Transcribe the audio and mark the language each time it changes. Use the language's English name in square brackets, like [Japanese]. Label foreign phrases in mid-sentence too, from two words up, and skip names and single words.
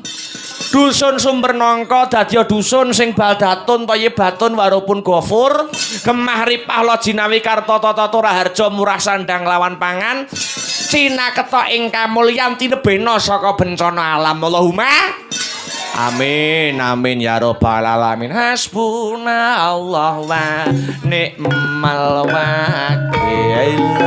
[Javanese] Dusun Sumber Nangka dadi dusun sing [Arabic] بلدة طيبة ورب غفور, [Javanese] gemah ripah lojinawi karta tata turaharja murah sandang lawan pangan, cinaketa ing kamulyan tinebena saka bencana alam. [Arabic] اللهم آمين آمين يا رب العالمين. حسبنا الله ونعم الوكيل.